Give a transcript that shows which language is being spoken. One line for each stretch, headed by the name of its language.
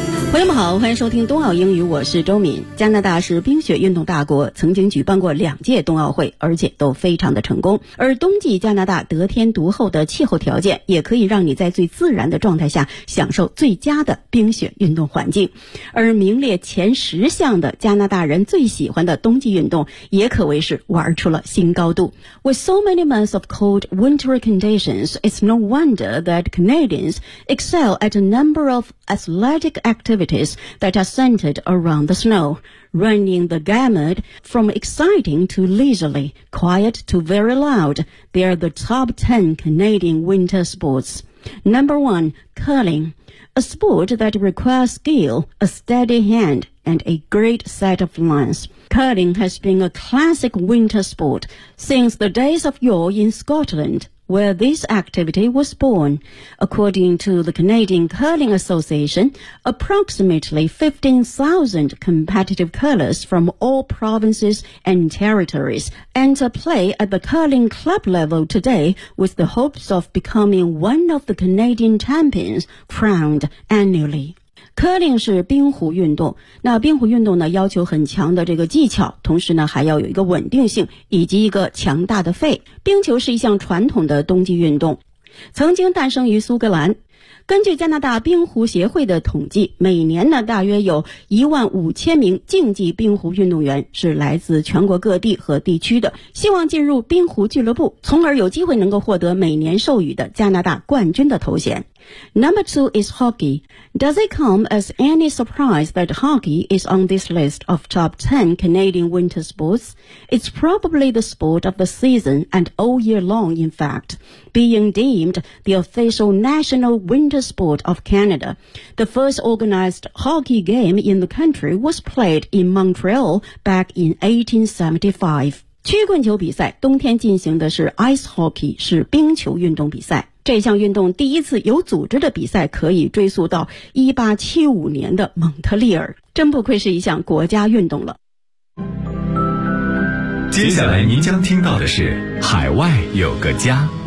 Chinese: 朋友们好，欢迎收听冬奥英语，我是周敏。加拿大是冰雪运动大国，曾经举办过两届冬奥会，而且都非常的成功。而冬季加拿大得天独厚的气候条件，也可以让你在最自然的状态下享受最佳的冰雪运动环境。而名列前十项的加拿大人最喜欢的冬季运动，也可谓是玩出了新高度。
English: With so many months of cold winter conditions, it's no wonder that Canadians excel at a number of athletic activities that are centered around the snow, running the gamut from exciting to leisurely, quiet to very loud. They are the top 10 Canadian winter sports. Number 1, curling, a sport that requires skill, a steady hand, and a great set of lines. Curling has been a classic winter sport since the days of yore in Scotland. Where this activity was born. According to the Canadian Curling Association, approximately 15,000 competitive curlers from all provinces and territories enter play at the curling club level today with the hopes of becoming one of the Canadian champions crowned annually.
Chinese: Curling 是冰壶运动，那冰壶运动呢要求很强的这个技巧，同时呢还要有一个稳定性以及一个强大的肺。冰球是一项传统的冬季运动，曾经诞生于苏格兰。根据加拿大冰壶协会的统计，每年呢大约有15,000名竞技冰壶运动员是来自全国各地和地区的，希望进入冰壶俱乐部，从而有机会能够获得每年授予的加拿大冠军的头衔。
English: Number 2 is hockey. Does it come as any surprise that hockey is on this list of top 10 Canadian winter sports? It's probably the sport of the season and all year long, in fact, being deemed the official national winter sport of Canada. The first organized hockey game in the country was played in Montreal back in 1875.
Chinese: 曲棍球比赛冬天进行的是 ice hockey, 是冰球运动比赛。这项运动第一次有组织的比赛可以追溯到1875年的蒙特利尔，真不愧是一项国家运动了。接下来您将听到的是海外有个家。